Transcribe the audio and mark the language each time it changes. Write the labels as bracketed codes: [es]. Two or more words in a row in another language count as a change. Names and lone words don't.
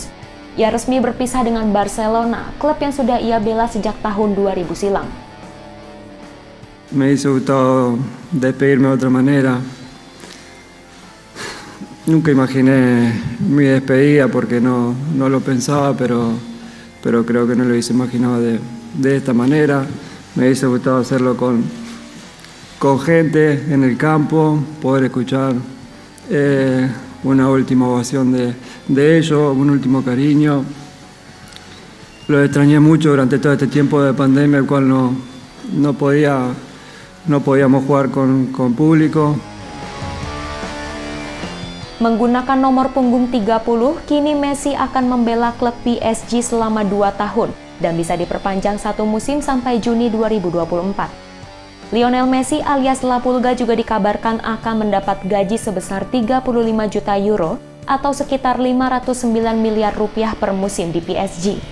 [id] Ia resmi berpisah dengan Barcelona, klub yang sudah ia bela sejak tahun 2000 silam. [es] Me hizo gustado despedirme de otra manera. Nunca imaginé mi despedida porque no lo pensaba, pero creo que no lo hubiese imaginado de esta manera. Me hubiese gustado hacerlo con gente en el campo, poder escuchar una última ovación de ellos, un último cariño. Lo extrañé mucho durante todo este tiempo de pandemia, el cual no podíamos jugar con público. [id] Menggunakan nomor punggung 30, kini Messi akan membela klub PSG selama 2 tahun dan bisa diperpanjang 1 musim sampai Juni 2024. Lionel Messi alias La Pulga juga dikabarkan akan mendapat gaji sebesar 35 juta euro atau sekitar 509 miliar rupiah per musim di PSG.